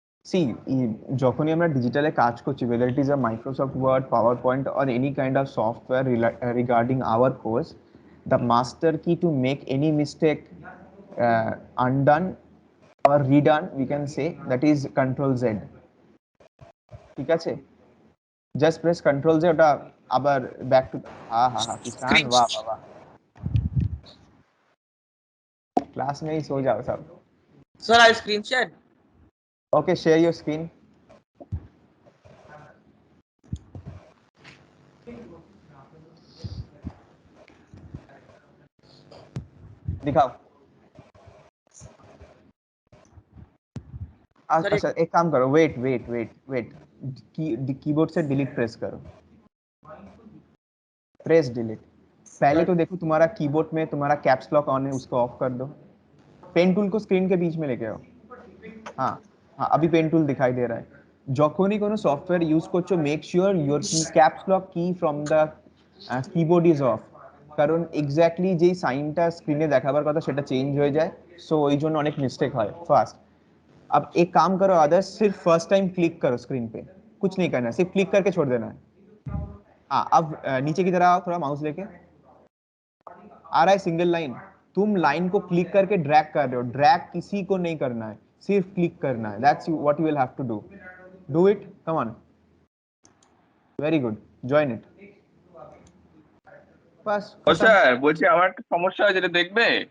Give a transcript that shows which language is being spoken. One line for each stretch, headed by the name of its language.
English: see,
Bangla: যখনই আমরা ডিজিটালে কাজ করছি,
English: whether it is a Microsoft Word, PowerPoint or any kind of software regarding our course, the master key to make any mistake undone or redone, we can say, that is Control Z.
Bangla: ঠিক আছে,
English: just press Control Z,
Bangla: ওটা আবার
English: back to
Hindi: কিষান, वाह वाह वाह, class में ही सो जाओ सब।
English: Sir, I screen share. Okay, share your screen.
Hindi: दिखाओ। अच्छा एक काम करो, वेट, कीबोर्ड से डिलीट प्रेस करो, प्रेस डिलीट। पहले तो देखो तुम्हारा कीबोर्ड में तुम्हारा कैप्स लॉक ऑन है, उसको ऑफ कर दो। पेन टूल को स्क्रीन के बीच में लेके आओ। हाँ हाँ, अभी पेन टूल दिखाई दे रहा है।
Bangla: যখনই কোনো সফটওয়্যার ইউজ করছো,
English: make sure your key caps lock key from the keyboard is off,
Bangla: কারণ এক্স্যাক্টলি যেই সাইনটা স্ক্রিনে দেখাবার কথা সেটা চেঞ্জ হয়ে যায়, সো ওই জন্য অনেক মিস্টেক হয় ফার্স্ট।
Hindi: अब एक काम करो आदर्श, सिर्फ फर्स्ट टाइम क्लिक करो स्क्रीन पे, कुछ नहीं करना है, सिर्फ क्लिक करके छोड़ देना है। हाँ, अब नीचे की तरफ आओ थोड़ा माउस लेके, आ रहा है सिंगल लाइन, तुम लाइन को क्लिक करके ड्रैग कर रहे हो, ड्रैग किसी को नहीं करना है, सिर्फ क्लिक करना है,
English: that's what you will have to do, do it, come on, very good, join it,
Hindi: bus.
Bangla: O sir বলছি আমার একটা সমস্যা হয়েছে, এটা দেখবে?